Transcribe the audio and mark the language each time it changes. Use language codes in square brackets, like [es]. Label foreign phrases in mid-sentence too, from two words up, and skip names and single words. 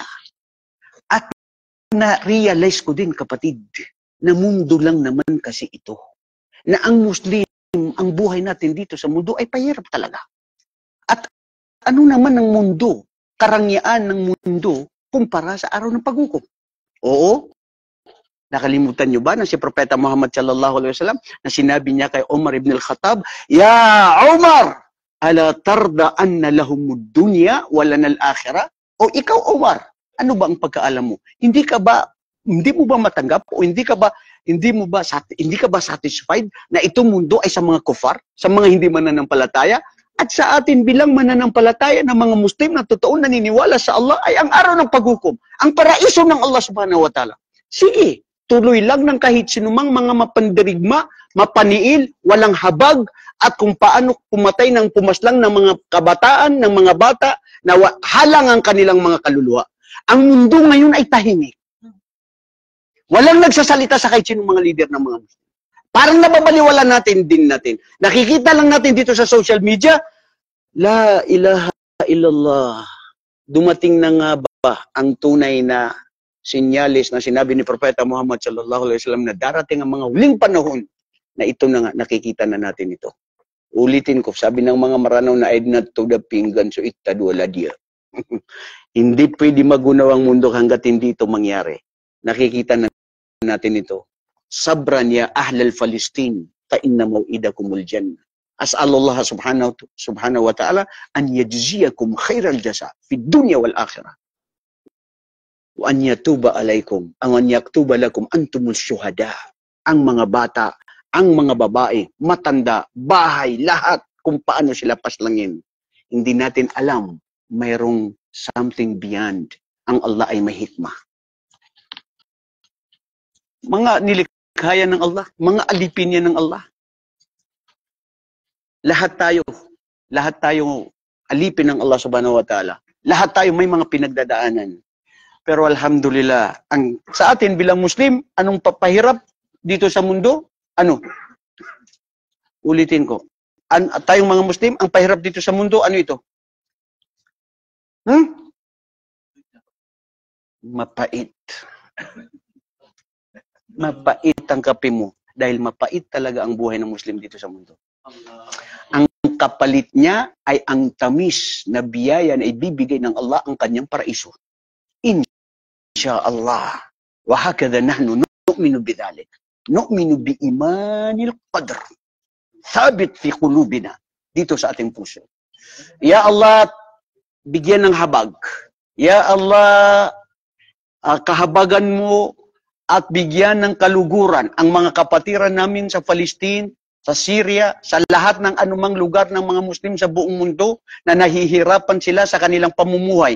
[tl] At na-realize ko din, kapatid, na mundo lang naman kasi ito. Na ang Muslim, ang buhay natin dito sa mundo ay pahirap talaga. At ano naman ang mundo, karangyaan ng mundo, kumpara sa araw ng paghukom? Oo. Nakalimutan nyo ba na si Propeta Muhammad [ar] صلى الله عليه وسلم [tl] na sinabi niya kay Umar ibn al-Khattab, [ar] "يا عمر، ألا ترضى أن لهم الدنيا ولنا الآخرة?" [tl] O ikaw Umar, ano ba ang pagkaalam mo? Hindi mo ba matanggap o hindi ka ba satisfied na itong mundo ay sa mga kufar, sa mga hindi mananampalataya, at sa atin bilang mananampalataya ng mga Muslim na totoo naniniwala sa Allah ay ang araw ng paghukom, ang paraiso ng Allah [ar] سبحانه وتعالى. [tl] Sige, tuloy lang ng kahit sinumang mga mapandirigma, mapaniil, walang habag, at kung paano pumatay ng pumaslang ng mga kabataan, ng mga bata, na halang ang kanilang mga kaluluwa. Ang mundo ngayon ay tahimik. Walang nagsasalita sa kahit sinong mga leader ng mga Muslim. Parang nababaliwala natin. Nakikita lang natin dito sa social media, [ar] لا إله إلا الله. [tl] Dumating na nga ba ang tunay na sinyalis na sinabi ni Propeta Muhammad [ar] صلى الله عليه وسلم [tl] na darating ang mga huling panahon na ito na nga, nakikita na natin ito. Ulitin ko, sabi ng mga maranaw na aidnat to the pinggan so itadwala dia. Hindi pwede magunaw ang mundo hanggat hindi ito mangyari. Nakikita na natin ito. [ar] صبرا يا أهل فلسطين فإن موعدكم الجنة. أسأل الله سبحانه وتعالى أن يجزيكم خير الجزاء في الدنيا والآخرة. وأن يتوب عليكم، أن يكتب لكم أنتم الشهداء. [tl] Ang mga bata, ang mga babae, matanda, bahay, lahat kung paano sila paslangin. Hindi natin alam, mayroong [en] something beyond. [tl] Ang Allah ay may hikmah. Mga nilikha ng Allah, mga alipin yan ng Allah. Lahat tayo alipin ng Allah [ar] سبحانه وتعالى. [tl] Lahat tayo may mga pinagdadaanan. Pero alhamdulillah, sa atin bilang Muslim, anong papahirap dito sa mundo? Ano? Ulitin ko. Tayong mga Muslim, ang pahirap dito sa mundo, ano ito? Mapait. Mapait ang kape mo. Dahil mapait talaga ang buhay ng Muslim dito sa mundo. Ang kapalit niya ay ang tamis na biyaya na ibibigay ng Allah ang kanyang paraiso. [ar] إن شاء الله. وهكذا نحن نؤمن بذلك. نؤمن بإيمان القدر. ثابت في قلوبنا. [tl] Dito sa ating puso. [ar] يا الله, [tl] bigyan ng habag. [ar] يا الله, [tl] kahabagan mo at bigyan ng kaluguran ang mga kapatiran namin sa Palestine sa Syria, sa lahat ng anumang lugar ng mga Muslim sa buong mundo na nahihirapan sila sa kanilang pamumuhay.